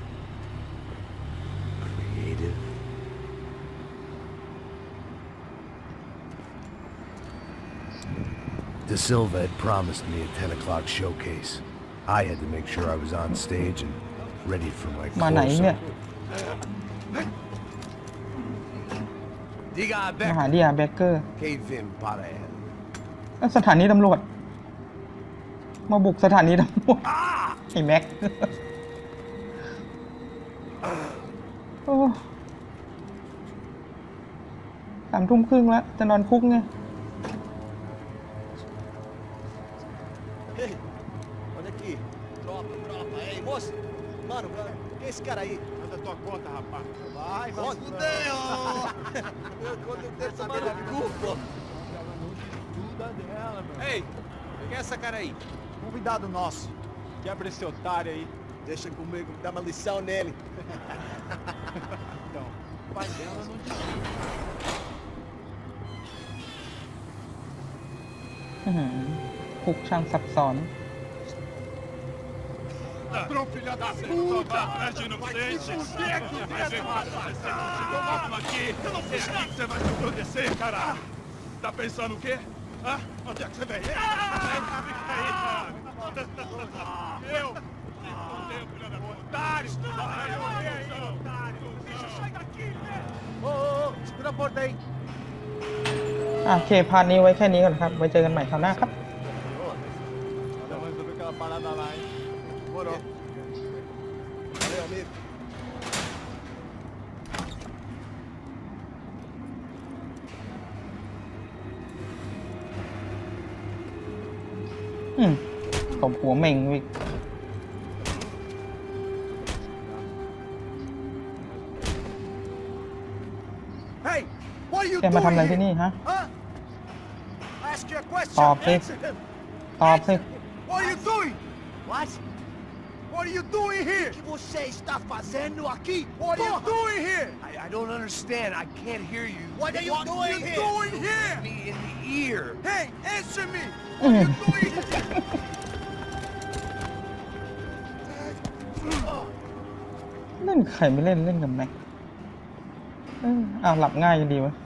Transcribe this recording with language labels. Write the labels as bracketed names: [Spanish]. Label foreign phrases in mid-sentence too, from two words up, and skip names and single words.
[English] Creative? De Silva had promised me a 10 o'clock showcase. I had to make sure I was on stage and ready for my [Thai] มาไหนเนี่ย [Portuguese] Diga [Thai] มาหา Becker. ดิอาแบเกอร์ [Portuguese] Que vem para ele. [Thai] สถานีตำรวจ มาบุกสถานีตำรวจไอ้แม็ก โอ้3:30แล้ว จะนอนคุกไง [Portuguese] Ei, olha aqui. Tropa. Ei, moço. Mano, quem é esse cara aí? Manda tua conta, rapaz. Vai fudeu! Eu quero saber da culpa. Ei, quem é essa cara aí? Convidado nosso. Quebra esse otário aí. Deixa comigo, dá uma lição nele. Então, o pai dela não desiste. [Thai] คุกช่างซับซ้อน [Portuguese] Ladrão, filha da puta! Atrás de inocente! Vai ver massa! Vamos aqui! Eu não fiz nada! Você vai se proteger, caralho! Tá pensando o quê? Hã? Onde é que você vem? Fica aí, cara! Eu? Fudeu, filha da puta! Otário! Otário! Bicho, sai daqui, velho! Ô, segura a porta aí. [Thai] โอเค พาร์ทนี้ไว้แค่นี้ก่อนครับ ไว้เจอกันใหม่คราวหน้าครับ [Portuguese] Vamos resolver aquela parada lá, hein? Demorou. Valeu, amigo. [Thai] ตบหัวเม่งวิก [English] Hey, what are you [Thai] แกมาทำ [English] doing [Thai] อะไรที่ [English] here? [Thai] นี่ฮะ [English] Huh? Ask you a question. [Thai] ตอบสิ [English] Answer him. [Thai] ตอบสิ [English] What are you doing? What? What are you doing here? [Portuguese] O que você está fazendo aqui? [English] What are you doing here? I don't understand. I can't hear you. What are you doing here? Me in the ear. Hey, answer me. What are you doing here? [Thai] เล่นใครไม่เล่นเล่นกับแม็กอ้าวหลับง่ายกันดีวะ